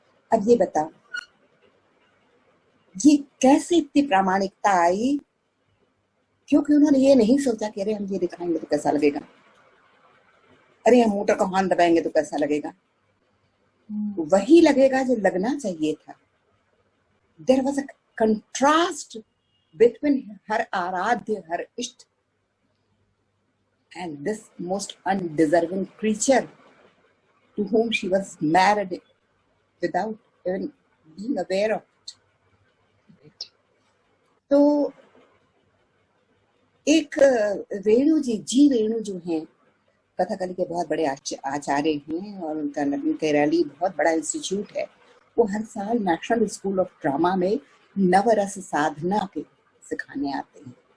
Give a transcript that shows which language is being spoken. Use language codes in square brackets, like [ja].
[hi] अब ये बताओ, ये कैसे इतनी प्रामाणिकता आई? क्योंकि उन्होंने ये नहीं सोचा कि अरे हम ये दिखाएंगे तो कैसा लगेगा, अरे हम मोटर का हॉर्न दबाएंगे तो कैसा लगेगा। वही लगेगा जो लगना चाहिए था। [en] There was a contrast between her आराध्य, her इष्ट, and this most undeserving creature to whom she was married without even being aware of it. [hi] तो एक रेणु जी रेणु जो हैं, कथकली के बहुत बड़े आचार्य हैं, और उनका केरली बहुत बड़ा इंस्टीट्यूट है। वो हर साल नेशनल स्कूल ऑफ ड्रामा में नवरस साधना के सिखाने आते हैं।